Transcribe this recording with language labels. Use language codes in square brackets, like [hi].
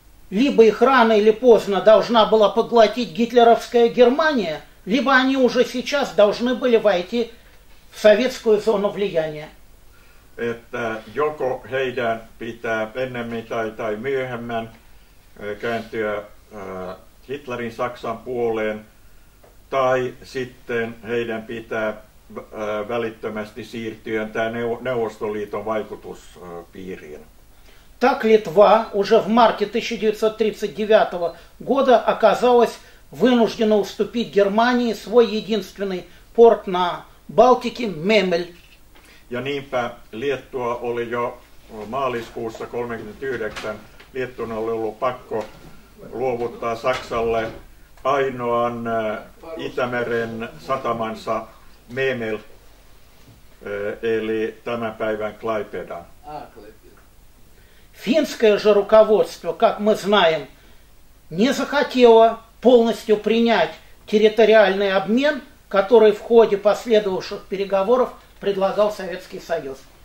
[ru] Либо их рано или поздно должна была поглотить гитлеровская Германия, либо они уже сейчас должны были войти в советскую зону влияния. [fi] Että joko heidän pitää ennemmin tai myöhemmin kääntyä Hitlerin Saksan puoleen, tai sitten heidän pitää välittömästi siirtyä tämän Neuvostoliiton vaikutuspiiriin. [ru] Так Литва уже в марте 1939 года оказалась вынуждена уступить Германии свой единственный порт на Балтике Мемель. [fi] Ja niinpä Liettua oli jo maaliskuussa 1939, Liettuan oli ollut pakko luovuttaa Saksalle ainoan Itämeren satamansa Memel, eli tämän päivän Klaipėda. [ru] Финское же руководство, как мы знаем, не захотело полностью принять территориальный обмен, который в ходе последовавших переговоров предлагал Советский Союз.